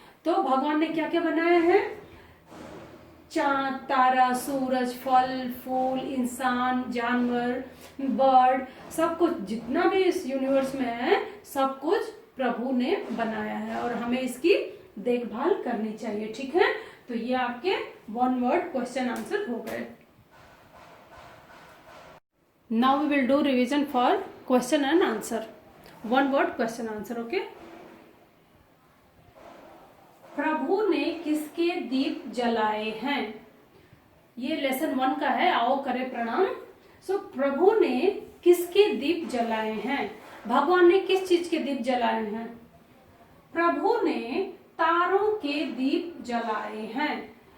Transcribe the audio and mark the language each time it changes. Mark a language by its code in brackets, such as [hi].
[hi] तो भगवान ने क्या क्या बनाया है? चांद, तारा, सूरज, फल, फूल, इंसान, जानवर, बर्ड, सब कुछ जितना भी इस यूनिवर्स में है सब कुछ प्रभु ने बनाया है और हमें इसकी देखभाल करनी चाहिए, ठीक है। तो ये आपके 1 वर्ड क्वेश्चन आंसर हो गए। [en] Now we will do revision for question and answer. 1 word question answer, okay? [hi] प्रभु ने किसके दीप जलाए हैं? ये लेसन 1 का है, आओ करे प्रणाम। सो प्रभु ने किसके दीप जलाए हैं? भगवान ने किस चीज के दीप जलाए हैं? प्रभु ने तारों के दीप जलाए हैं।